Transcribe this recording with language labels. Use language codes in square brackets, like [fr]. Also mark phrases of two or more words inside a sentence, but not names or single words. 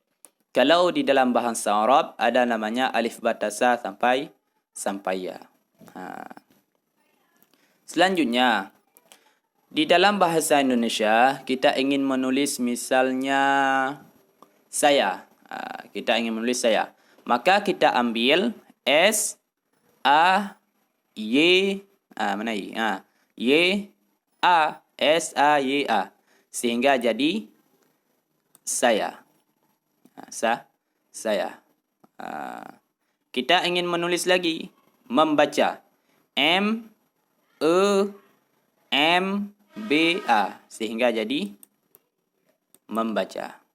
[id] Kalau di dalam bahasa Arab ada namanya alif, ba, ta, sa sampai ya. Selanjutnya, di dalam bahasa Indonesia, kita ingin menulis misalnya saya. Kita ingin menulis saya. Maka kita ambil S, A, Y, mana Y? Y, A, S, A, Y, A. Sehingga jadi saya. Saya. Kita ingin menulis lagi, membaca. M, E, M, B, A. Sehingga jadi membaca.